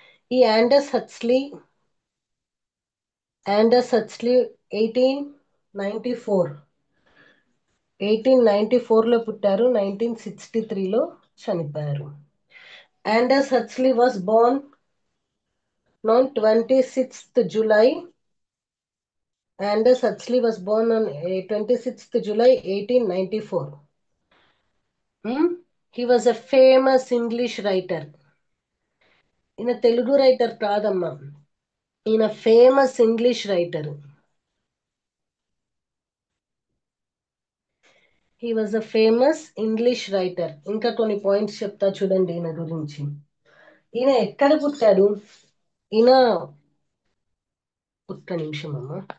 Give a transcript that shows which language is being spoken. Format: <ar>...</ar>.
<te>ఈ Anders Huxley 1894 1894లో పుట్టారు, 1963లో చనిపోయారు.</te> <en>Aldous Huxley was born on 26th July. Aldous Huxley was born on 26th July 1894. He was a famous English writer.</en> <te>ఈయన Telugu writer కాదమ్మా, ఈయన famous English writer.</te> <en>He was a famous English writer.</en> <te>ఇంకా కొన్ని points చెప్తా చూడండి ఈయన గురించి. ఈయన ఎక్కడ పుట్టాడు? ఈయన ఒక్క నిమిషం అమ్మా.</te>